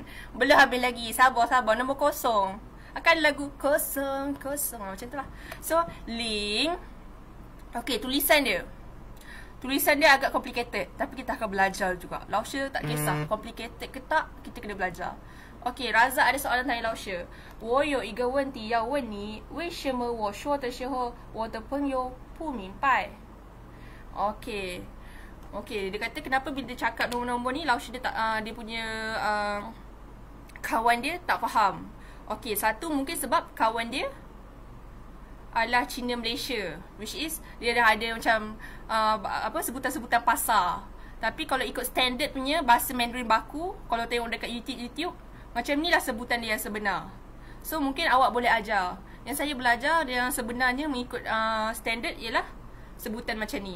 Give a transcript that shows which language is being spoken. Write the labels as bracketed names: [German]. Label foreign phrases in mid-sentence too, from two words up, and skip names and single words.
[Malay] Belum habis lagi. Sabar. Nombor kosong. Akan lagu kosong. Macam tu lah. So, ling. Okay, tulisan dia agak complicated. Tapi kita akan belajar juga. Lausha tak kisah complicated ke tak, kita kena belajar. Okay, Razak ada soalan tanya Lausha. [Chinese] 我有一个问题要问你，为什么我说的时候我的朋友不明白？ [Malay] Okay, Okey, dia kata kenapa bila dia cakap nombor-nombor ni Lao Shi dia tak dia punya kawan dia tak faham. Okey, satu mungkin sebab kawan dia adalah Cina Malaysia, [English] which is [Malay] dia dah ada macam sebutan-sebutan pasar. Tapi kalau ikut standard punya bahasa Mandarin baku, kalau tengok dekat YouTube macam ni lah sebutan dia yang sebenar. So mungkin awak boleh ajar. Yang saya belajar yang sebenarnya mengikut standard ialah sebutan macam ni.